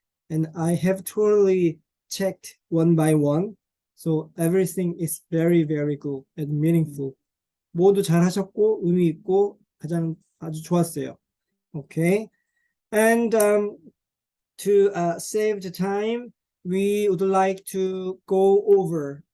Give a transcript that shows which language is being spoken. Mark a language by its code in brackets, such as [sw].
[en] And I have totally checked one by one. So everything is very, very good and meaningful. [ko] 모두 잘하셨고 의미 있고 아주 좋았어요. [en] Okay. And to save the time, we would like to go over.